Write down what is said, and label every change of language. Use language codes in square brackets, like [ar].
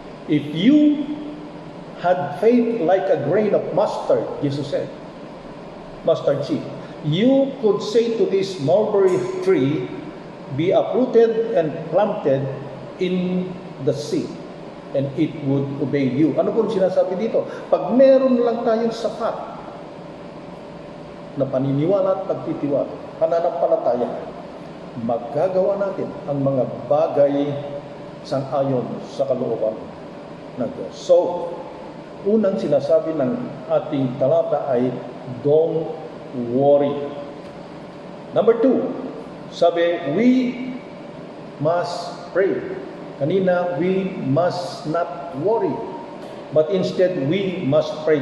[en] If you had faith like a grain of mustard, Jesus said, mustard seed, you could say to this mulberry tree, be uprooted and planted in the sea, and it would obey you. [tl] Ano po sinasabi dito? Pag meron lang tayong sapat na paniniwala at pagtitiwala, pananampalataya, magagawa natin ang mga bagay sang-ayon sa kalooban ng Diyos. So, unang sinasabi ng ating talata ay, [en] don't worry. Number 2, sabi, we must pray. Kanina, we must not worry. But instead, we must pray.